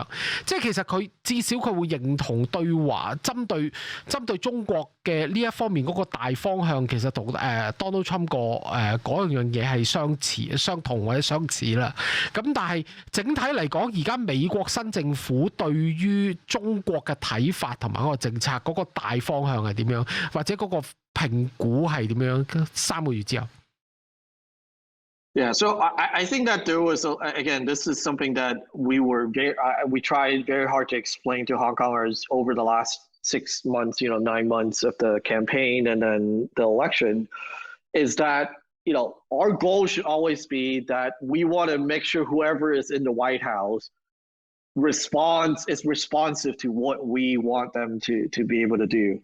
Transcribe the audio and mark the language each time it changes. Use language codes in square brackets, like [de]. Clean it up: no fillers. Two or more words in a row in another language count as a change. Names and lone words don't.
[yue] 即係其實佢至少佢會認同對華針對中國嘅呢一方面嗰個大方向，其實同Donald Trump 嗰樣嘢係相同或者相似啦。咁但係整體嚟講，而家美國新政府對於中國嘅睇法同埋嗰個政策嗰個大方向係點樣，或者嗰個評估係點樣？3個月之後。 [en] Yeah, so I think that there was, again, this is something that we tried very hard to explain to Hong Kongers over the last 6 months, 9 months of the campaign and then the election, is that, our goal should always be that we want to make sure whoever is in the White House is responsive to what we want them to be able to do.